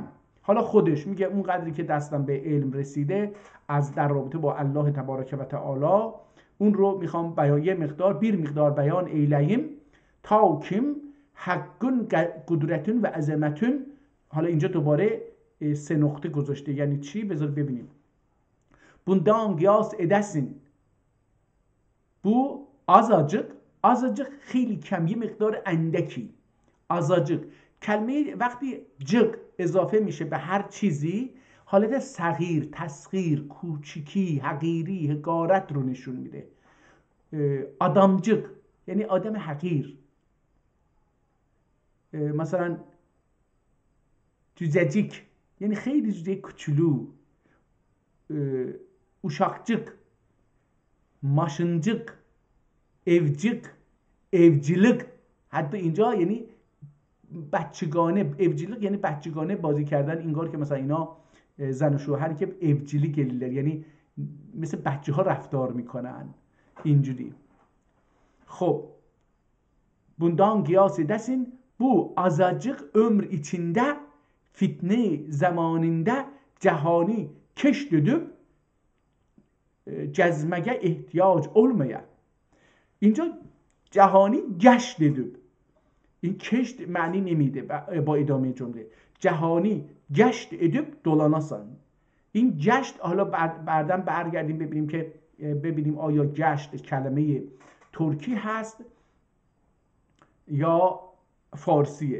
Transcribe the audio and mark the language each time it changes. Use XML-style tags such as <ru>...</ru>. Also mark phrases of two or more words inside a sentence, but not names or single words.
<fa>حالا خودش میگه اون قدری که دستم به علم رسیده از در رابطه با الله تبارک و تعالی، اون رو میخوام بیان، یه مقدار</fa> <az>bir مقدار بیان ایلیم</az> <fa>تا کم حقن قدرتون و عظمتون. حالا اینجا دوباره سه نقطه گذاشته، یعنی چی؟ بذار ببینیم.</fa> <az>bundan قیاس edersin. Bu azacık</az> <fa>خیلی کم، یه مقدار اندکی، azacık. کلمه وقتی جق اضافه میشه به هر چیزی، حالت صغیر، تصغیر، کوچیکی، حقیری، حقارت رو نشون میده. آدمجق یعنی آدم حقیر. مثلا cücecik یعنی خیلی جوجه کوچولو.</fa> <az>uşakcık، maşıncık، evcik، evcilik.</az> <fa>حتی اینجا یعنی بچگانه، evcilik یعنی بچگانه بازی کردن، انگار که مثلا اینا زن و شوهری که</fa> <az>evcilik gelirler،</az> <fa>یعنی مثل بچه ها رفتار میکنن اینجوری.</fa> <az>خب bundan qiyas edəsin, bu azacıq ömr içində fitne zamanında cəhani keşf edib cəzməyə ehtiyac olmaya.</az> <fa>اینجا</fa> <az>جهانی گشت edib.</az> <fa>این کشت معنی نمیده با ادامه جمله.</fa> <az>جهانی گشت edib dolanasan.</az> <fa>این گشت، حالا بعداً برگردیم ببینیم آیا گشت کلمه ترکی هست یا فارسیه.</fa>